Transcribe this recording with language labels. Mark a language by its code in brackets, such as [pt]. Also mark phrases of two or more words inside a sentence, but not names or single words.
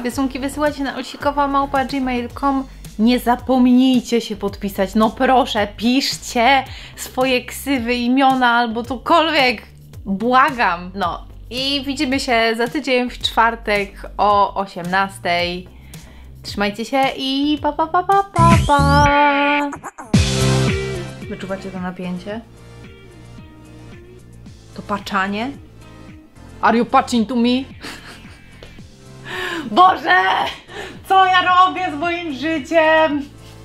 [pl] Rysunki wysyłajcie na olsikowa@gmail.com. Nie zapomnijcie się podpisać. No proszę, piszcie swoje ksywy, imiona albo cokolwiek. Błagam. No i widzimy się za tydzień w czwartek o 18:00. Trzymajcie się i pa pa pa pa pa pa. Wyczuwacie to napięcie? To patrzanie? [en] Are you patching to me? [pl] Boże! Co ja robię z moim życiem?